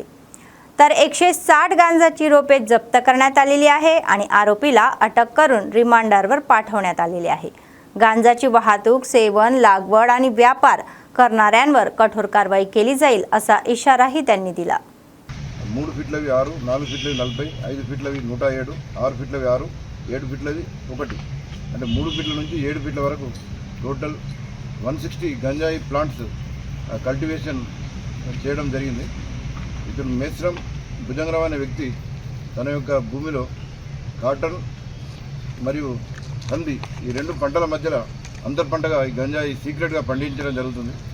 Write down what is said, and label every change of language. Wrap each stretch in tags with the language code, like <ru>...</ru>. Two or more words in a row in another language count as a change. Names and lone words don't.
<mr>तर 160 गांजाची रोपे जप्त करण्यात आलेली आहे आणि आरोपीला अटक करून रिमांडरवर पाठवण्यात आलेले आहे। गांजाची वाहतूक, सेवन, लागवड आणि व्यापार करणाऱ्यांवर कठोर कारवाई केली जाईल असा इशाराही त्यांनी दिला।</mr> <te>3 ఫీట్లవి 6, 4 ఫీట్లవి 40, 5 ఫీట్లవి 107, 6 ఫీట్లవి 6, 7 ఫీట్లవి 1 అంటే 3 ఫీట్ల నుంచి 7 ఫీట్ల వరకు టోటల్ 160 గంజాయి</te> <en>plants cultivation</en> <te>చేయడం జరిగింది। ఇతను మేస్రం భుజంగరావు అనే వ్యక్తి తన యొక్క భూమిలో కాటన్ మరియు కంది ఈ రెండు పంటల మధ్యలో అంతర్ పంటగా ఈ గంజాయి సీక్రెట్గా పండించడం జరుగుతుంది।</te>